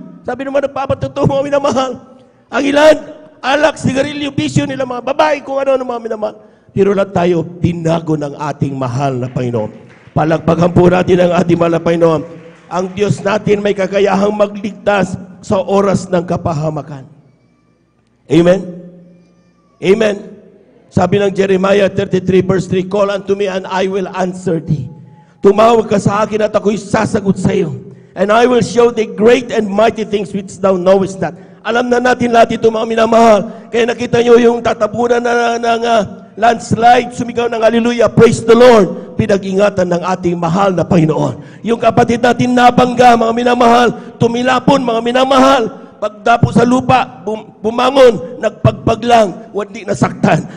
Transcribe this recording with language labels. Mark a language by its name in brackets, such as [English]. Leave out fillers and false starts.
[Filipino] Sabi naman, nagpapatotoo, mga minamahal. Ang ilan, alak, sigarilyo, bisyo nila, mga babae, kung ano, mga minamahal. Pero lahat tayo, binago ng ating mahal na Panginoon. Palagpagan po natin ang ating mahal na Panginoon. Ang Diyos natin may kakayahang magligtas sa oras ng kapahamakan. Amen? Amen? Sabi ng [English] Jeremiah 33 verse 3, Call unto me and I will answer thee. [Filipino] Tumawag ka sa akin at ako'y sasagot sa iyo. [English] And I will show thee great and mighty things which thou knowest not. [Filipino] Alam na natin lahat ito, mga minamahal. Kaya nakita nyo yung tatabunan ng landslide, sumigaw ng hallelujah, [English] praise the Lord. [Filipino] Pinag-ingatan ng ating mahal na Panginoon. Yung kapatid natin nabangga, mga minamahal, tumilapon, mga minamahal. Pagdapo sa lupa, bumangon, nagpagpag lang, hindi nasaktan.